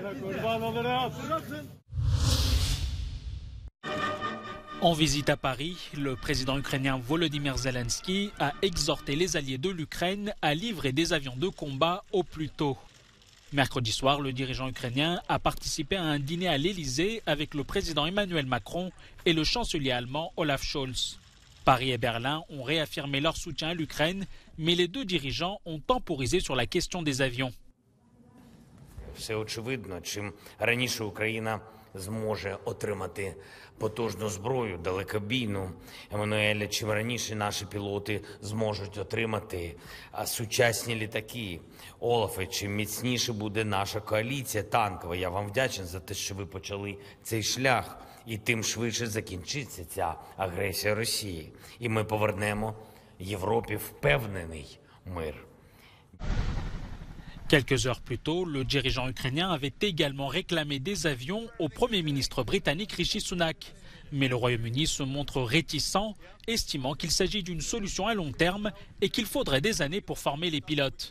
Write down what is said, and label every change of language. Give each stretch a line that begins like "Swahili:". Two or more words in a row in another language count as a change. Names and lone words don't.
French: En visite à Paris, le président ukrainien Volodymyr Zelensky a exhorté les alliés de l'Ukraine à livrer des avions de combat au plus tôt. Mercredi soir, le dirigeant ukrainien a participé à un dîner à l'Élysée avec le président Emmanuel Macron et le chancelier allemand Olaf Scholz. Paris et Berlin ont réaffirmé leur soutien à l'Ukraine, mais les deux dirigeants ont temporisé sur la question des avions.
Ukrainian: Все очевидно, чим раніше Україна зможе отримати потужну зброю, далекобійну, Еммануеле, чим раніше наші пілоти зможуть отримати сучасні літаки. Олафе, чим міцніше буде наша коаліція танкова. Я вам вдячний за те, що ви почали цей шлях, і тим швидше закінчиться ця агресія Росії. І ми повернемо Європі впевнений мир.
French: Quelques heures plus tôt, le dirigeant ukrainien avait également réclamé des avions au Premier ministre britannique Rishi Sunak. Mais le Royaume-Uni se montre réticent, estimant qu'il s'agit d'une solution à long terme et qu'il faudrait des années pour former les pilotes.